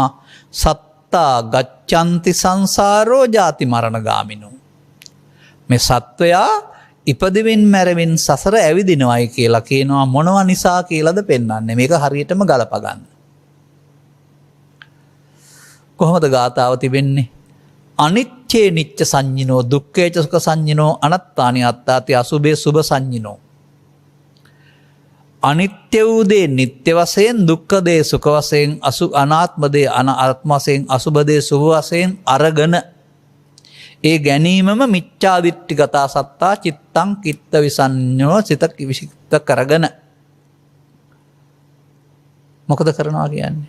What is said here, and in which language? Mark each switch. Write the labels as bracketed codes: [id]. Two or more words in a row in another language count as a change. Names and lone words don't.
[pi] සත්තා ගච්ඡanti සංසාරෝ ජාති මරණ ගාමිනෝ. [si] මේ සත්වයා ඉපදෙමින් මැරෙමින් සසර ඇවිදිනවයි කියලා කියනවා. මොනවා නිසා කියලාද පෙන්වන්නේ. මේක හරියටම ගලප ගන්න. කොහොමද ගාතාව තිබෙන්නේ? [pi] අනිච්චේ නිච්ච සංඤිනෝ දුක්ඛේච සුඛ සංඤිනෝ අනත්තානි අත්තාති අසුභේ සුභ සංඤිනෝ. [si] අනිත්‍ය වූ දේ නිට්ටය වශයෙන් දුක්ඛ දේ සුඛ වශයෙන් අනාත්ම දේ අනාත්ම වශයෙන් අසුභ දේ සුභ වශයෙන් අරගෙන ඒ ගැනීමම [pi] මිච්ඡා දිට්ඨිගතා සත්තා චිත්තං කිත්ත විසඤ්ඤෝ [si] සිත විසිත කරගෙන මොකද කරනවා කියන්නේ?